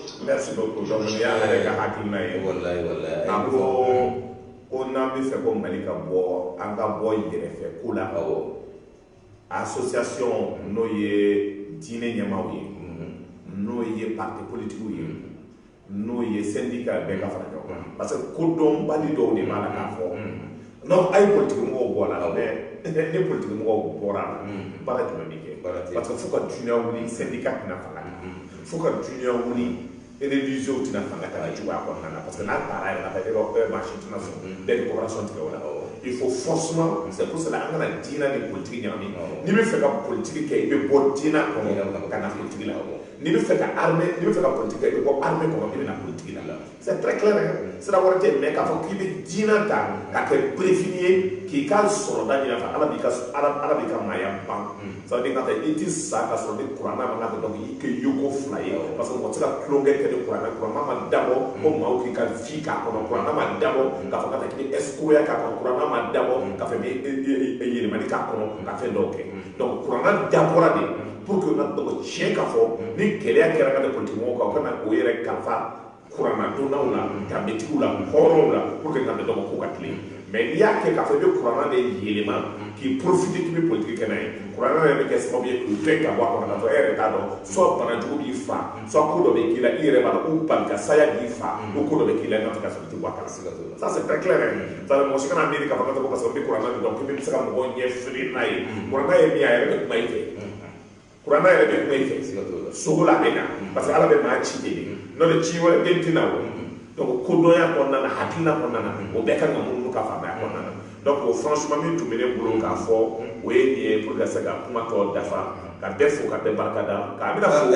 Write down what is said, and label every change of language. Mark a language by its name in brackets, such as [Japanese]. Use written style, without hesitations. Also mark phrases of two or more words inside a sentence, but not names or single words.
[French] merci beaucoup donc [Bambara] ni ala de ka hakilina ye wallahi ko n'an bɛ fɛ ko Mali ka bɔ an ka bɔ yɛrɛfɛ ko la association n'o ye diinɛ ɲɛmaaw ye n'o ye [French] parti politique [Bambara] ye n'o ye syndicat bɛɛ ka fara ɲɔgɔn kan [French] parce que [Bambara] kodɔnbali dɔw de b'a la k'a fɔ non a ye politique mɔgɔw bɔ a la mais ni politique mɔgɔw bɔra a la baara jumɛn bɛ kɛ [French] parce que [Bambara] fo ka dunuya wuli syndicat tɛna fanga ta fo ka dunuya wuli religieux tɛna fanga ta ka cogoya kɔnɔna na [French] parce que [Bambara] n'a taara yɛrɛ la fɛ marché tɛna sɔn bɛɛ de coopération tigɛ o la [French] il faut forcément c'est pour cela [Bambara] an kana diinɛ ni politique ɲagami n'i bɛ fɛ ka politique kɛ i bɛ bɔ diinɛ kɔnɔ ka na politique la n'i bɛ fɛ ka armée n'i bɛ fɛ ka politique kɛ i bɛ bɔ armée kɔnɔ i bɛ na politique la [French] c'est très clair [Bambara] sira wɛrɛ tɛ mais k'a fɔ k'i bɛ diinɛ ta ka kɛ préfini ye k'i ka sɔrɔda ɲini fɛ ala b'i ka maaya ban [French] ça veut dire [Bambara] ka i ti sa ka sɔrɔ ni kuranna ma ka donc i kɛ yoko fila ye [French] parce que [Bambara] mɔgɔ tɛ se ka tulonkɛ kɛ ni kuranna ma dabɔ ko maaw k'i ka vie k'a kɔnɔ kuranna ma dabɔ k'a fɔ ka taa k'i escroquer k'a kɔnɔ kuranna ma dabɔ k'a fɔ yɛlɛmani k'a kɔnɔ ka fɛn dɔw kɛ donc kuranna dabɔra de [French] pour que [Bambara] na donc tiɲɛ ka fɔ ni gɛlɛya kɛra ka di politique mɔgɔw kan u kana o yɛrɛ kalifa kuranna donnaw la danbetigiw la hɔrɔnw la [French] pour que [Bambara] ka di dɔgɔ ko ka tilen mais n'i y'a kɛ k'a fɔ i bɛ kuranna de yɛlɛma k'i profiter k'i bɛ politique kɛ n'a ye kuranna yɛrɛ bɛ kɛ sababu ye k'u bɛɛ ka bɔ a kɔnɔ k'a fɔ e yɛrɛ t'a dɔn soit banajugu b'i fa soit ko dɔ bɛ k'i la i yɛrɛ b'a dɔn ou bali ka saya b'i fa ou ko dɔ bɛ k'i la i n'a fɔ ka sɔrɔ i tɛ bɔ a kala [French] ça c'est très clair ça [Bambara] mɔgɔ si kana miiri k'a fɔ ko [French] parce que [Bambara] n bɛ kuranna de dɔn k'i bɛ se ka mɔgɔw ɲɛ fili n'a ye kuranna ye min ye a yɛrɛ bɛ kuma i fɛ kuranna yɛrɛ bɛ kuma i fɛ sogo la bɛ na [French] parce que [Bambara] ala bɛ maa ci de n'o tɛ ci wɛrɛ den tɛna o donc kodɔnya kɔnɔna na hakilina kɔnɔna na o bɛɛ kan ka munumunu ka faamaya kɔnɔna na [French] donc franchement [Bambara] min tun bɛ ne bolo k'a fɔ o ye nin ye [French] pour que [Bambara] ka se ka kuma tɔ dafa ka bɛɛ fo ka bɛɛ barika da k'a bɛna fo